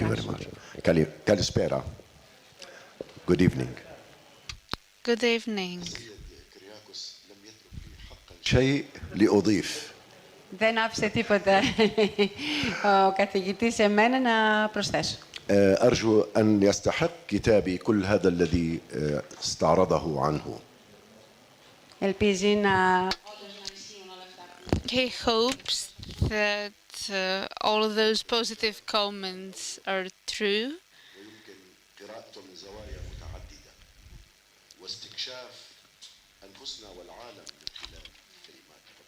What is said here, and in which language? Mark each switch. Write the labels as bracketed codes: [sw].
[el] μεταφράσω. [en] much. [el] Καλησπέρα. [en] Good evening. Good evening. [ar] شيء لأضيف. [el] Δεν άφησε τίποτα ο καθηγητής σε μένα να προσθέσω. [ar] أرجو أن يستحق كتابي كل هذا الذي استعرضه عنه. [el] Ελπίζει να... [en] He hopes that all of those positive comments are true. [ar] ويمكن قراءته من زوايا متعددة واستكشاف أنفسنا والعالم من خلال كلمات